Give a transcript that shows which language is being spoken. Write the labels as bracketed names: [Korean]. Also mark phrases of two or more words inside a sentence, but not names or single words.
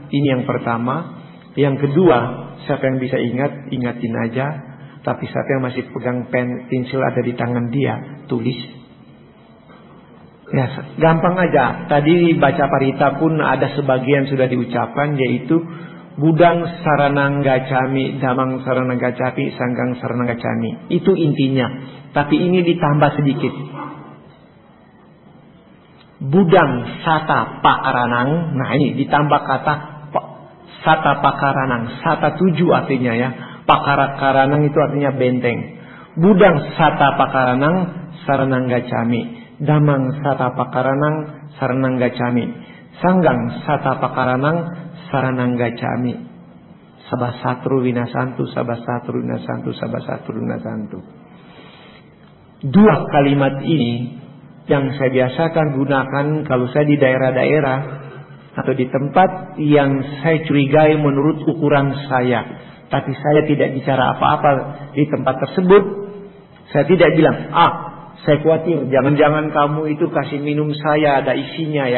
[Indonesian] Ini yang pertama. Yang kedua, siapa yang bisa ingatin aja. Tapi siapa yang masih pegang pensil ada di tangan dia, tulis. Ya, gampang aja. Tadi baca parita pun ada sebagian sudah diucapkan, yaitu [Pali] Budang saranang gacami, damang saranang gacapi, sanggang saranang gacami. [Indonesian] Itu intinya. Tapi ini ditambah sedikit. [Pali] Budang sata pakaranang. [Indonesian] Nah ini ditambah kata [Pali] sata pakaranang. [Indonesian] Sata 7 artinya ya. Pakaranang itu artinya benteng. [Pali] Budang sata pakaranang saranang gacami. Damang satapa karanang saranang gacami. Sanggang satapa karanang saranang gacami. Sabasatru winasantu, sabasatru winasantu, sabasatru winasantu. [Indonesian] Dua kalimat ini yang saya biasakan gunakan kalau saya di daerah-daerah atau di tempat yang saya curigai menurut ukuran saya. Tapi saya tidak bicara apa-apa di tempat tersebut. Saya tidak bilang, saya khawatir, jangan-jangan kamu itu kasih minum saya ada isinya ya.